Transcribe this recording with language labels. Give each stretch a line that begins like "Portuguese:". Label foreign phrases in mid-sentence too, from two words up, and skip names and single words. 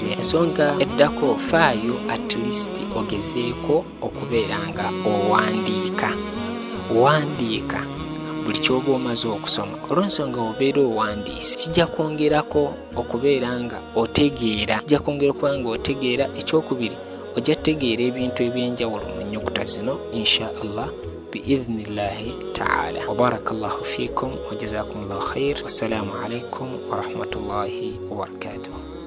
Ganda: Ensonga eddako, faayo
English: at least
Ganda: ogezeeko okubeera nga owandiika buli kyoba omaze okusoma. Olw'ensonga obeera owandiise kijja kwongerako okubeera nga otegeera, kijja kwongera okuba nga otegeera. Ekyokubiri, ojja kutegeera ebintu ebyenjawulo mu nnyukuta zino
Arabic: إن شاء الله بإذن الله تعالى. وبارك الله فيكم وجزاكم الله خير. والسلام عليكم ورحمة الله وبركاته.